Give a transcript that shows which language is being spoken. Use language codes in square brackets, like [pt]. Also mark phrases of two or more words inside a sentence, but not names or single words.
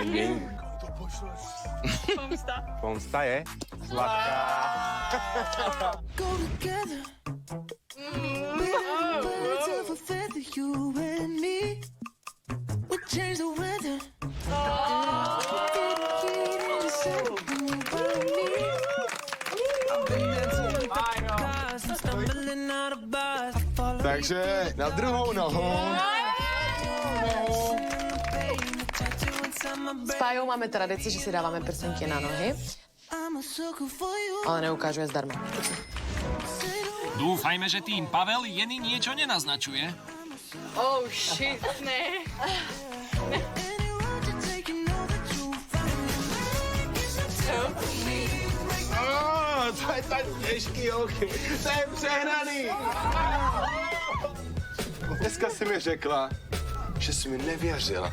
[cs] Pomsta. Pomsta je sladká. [en] Go together. Birds of a feather, you and me. We change the weather. [cs] Takže na druhou nohu. [sk] S Pájou máme tradíciu, že si dávame prsenky na nohy, ale neukážu je zdarma. Dúfajme, že tým Pavel Jeny niečo nenaznačuje. [en] Oh shit, [cs] ne. To je tak těžký, holky. To je přehnaný. Dneska si mi řekla, že si mi nevěřila.